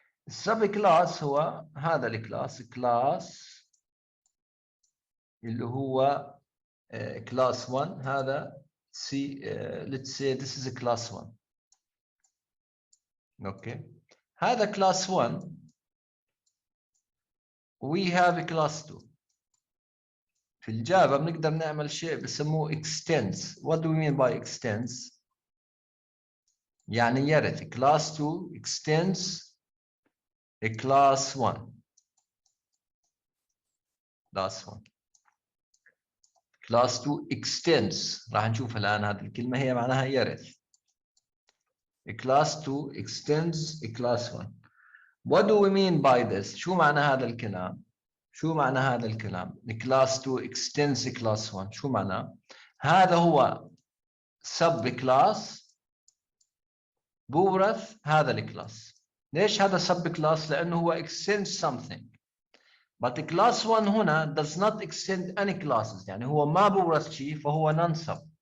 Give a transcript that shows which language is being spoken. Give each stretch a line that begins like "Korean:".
English: subclass
Arabic: هو هذا الكلاس كلاس اللي هو
English: class 1 هذا let's say this is a class 1. Okay, هذا class 1. We have a class 2.
Arabic: في الجافا بنقدر نعمل شيء بسموه extends.
English: What do we mean by extends?
Arabic: يعني يرث
English: class 2 extends a class 1. class 1. class 2 extends.
Arabic: راح نشوف الآن هذه الكلمة هي معناها يرث.
English: A class 2 extends a class 1. What do we mean by this?
Arabic: شو معنى هذا الكلام؟ شو معنى هذا الكلام؟
English: class 2 extends a class 1.
Arabic: شو معناه؟ هذا هو sub class بورث هذا الكلاس. ليش هذا sub class؟ لأنه هو
English: extends something. But the class 1 هنا does not extend any classes.
Arabic: يعني هو ما بورث شيء فهو non-sub.